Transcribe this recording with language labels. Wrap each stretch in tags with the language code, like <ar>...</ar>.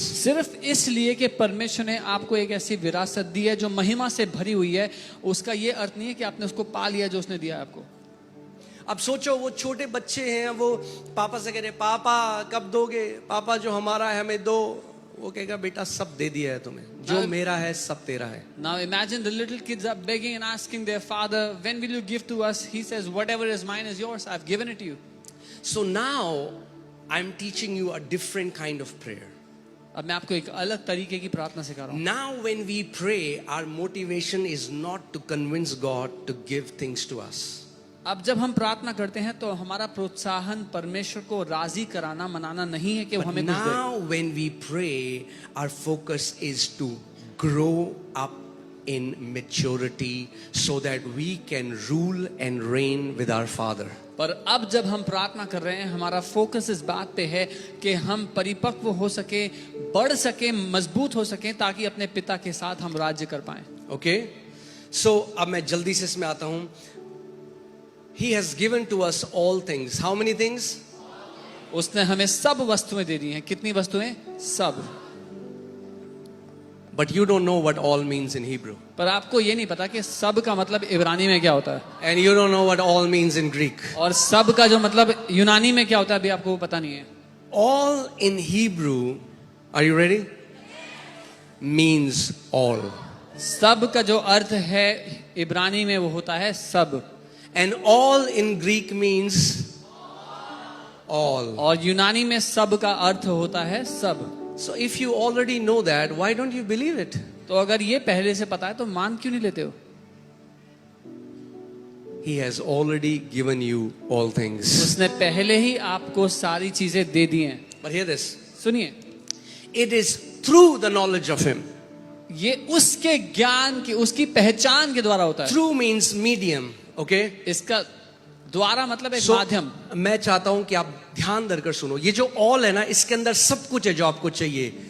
<hi>सिर्फ इसलिए कि परमेश्वर ने आपको एक ऐसी विरासत दी है जो महिमा से भरी हुई है, उसका ये अर्थ नहीं है कि आपने उसको पा लिया जो उसने दिया है आपको. अब सोचो वो छोटे बच्चे हैं, वो पापा से कह रहे पापा कब दोगे, पापा जो हमारा है हमें दो. वो कहेगा बेटा सब दे दिया है तुम्हें, जो मेरा है सब तेरा है.</hi> <en>Now imagine the little kids are begging and asking their father, when will you give to us? He says, whatever is mine is yours, I've given it to you. So now I'm teaching you a different kind of prayer.</en> <hi>अब मैं आपको एक अलग तरीके की प्रार्थना सिखा रहा हूँ.</hi> <en>Now when we pray, our motivation is not to convince God to give things to us.</en> <hi>अब जब हम प्रार्थना करते हैं तो हमारा प्रोत्साहन परमेश्वर को राजी कराना, मनाना नहीं है कि वो</hi> <en>But</en> <hi>हमें कुछ दे.</hi> <en>now when we pray, our focus is to grow up in maturity so that we can rule and reign with our Father.</en> <hi>पर अब जब हम प्रार्थना कर रहे हैं, हमारा फोकस इस बात पे है कि हम परिपक्व हो सके, बढ़ सके, मजबूत हो सके, ताकि अपने पिता के साथ हम राज्य कर पाएं.</hi> <en>Okay? So</en> <hi>अब मैं जल्दी से इसमें आता हूँ.</hi> <en>He has given to us all things. How many things?</en> <hi>उसने हमें सब वस्तुएं दे दी हैं. कितनी वस्तुएं? सब.</hi> <en>But you don't know what all means in Hebrew.</en> <hi>पर आपको ये नहीं पता कि सब का मतलब इब्रानी में क्या होता है.</hi> <en>And you don't know what all means in Greek.</en> <hi>और सब का जो मतलब यूनानी में क्या होता है अभी आपको पता नहीं है.</hi> <en>All in Hebrew, are you ready? Means all.</en> <hi>सब का जो अर्थ है इब्रानी में वो होता है सब.</hi> <en>And all in Greek means all.</en> <hi>और यूनानी में सब का अर्थ होता है सब.</hi> <en>So if you already know that, why don't you believe it?</en> <hi>तो अगर ये पहले से पता है तो मान क्यों नहीं लेते हो?</hi> <en>He has already given you all things.</en> <hi>उसने पहले ही आपको सारी चीजें दे दी हैं.</hi> <en>But hear this.</en> <hi>सुनिए,</hi> <en>It is through the knowledge of Him.</en> <hi>ये उसके ज्ञान की, उसकी पहचान के द्वारा होता है.</hi> <en>Through means medium. Okay?</en> <hi>इसका द्वारा मतलब एक</hi> <en>So,</en> <hi>माध्यम. मैं चाहता हूं कि आप ध्यान देकर सुनो. ये जो all है ना, इसके अंदर सब कुछ है जो आपको चाहिए.</hi>